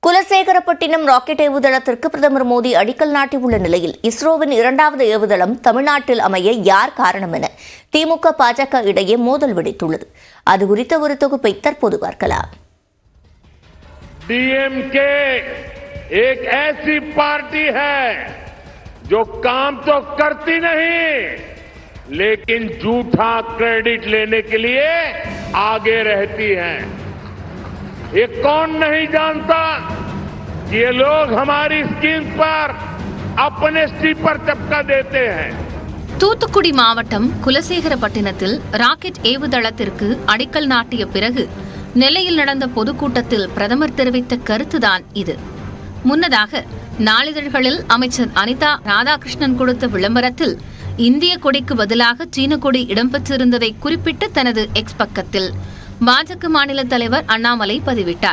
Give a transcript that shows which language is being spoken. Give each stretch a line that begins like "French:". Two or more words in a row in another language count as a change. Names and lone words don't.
Tamil: குலசேகரப்பட்டினம் ராக்கெட் ஏவுதளத்திற்கு பிரதமர் மோடி அடிக்கல் நாட்டியுள்ள நிலையில் இஸ்ரோவின் இரண்டாவது ஏவுதளம் தமிழ்நாட்டில் அமைய யார் காரணம் என திமுக பாஜக இடையே மோதல் வெடித்துள்ளது. அது குறித்த ஒரு தொகுப்பை தற்போது பார்க்கலாம்.
Hindi: डीएमके एक ऐसी पार्टी है जो काम तो करती नहीं लेकिन झूठा क्रेडिट लेने के लिए आगे रहती है. ये कौन नहीं जानता कि ये लोग हमारी स्कीम पर अपने स्टीपर चपका देते हैं.
Tamil: தூத்துக்குடி மாவட்டம் குலசேகரப்பட்டினத்தில் ராக்கெட் ஏவுதளத்திற்கு அடிக்கல் நாட்டிய பிறகு நெல்லையில் நடந்த பொதுக்கூட்டத்தில் பிரதமர் தெரிவித்த கருத்துதான் இது. முன்னதாக நாளிதழ்களில் அமைச்சர் அனிதா ராதாகிருஷ்ணன் கொடுத்த விளம்பரத்தில் இந்திய கொடிக்கு பதிலாக சீன கொடி இடம்பெற்றிருந்ததை குறிப்பிட்டு தனது எக்ஸ் பக்கத்தில் பாஜக மாநில தலைவர் அண்ணாமலை பதிவிட்டார்.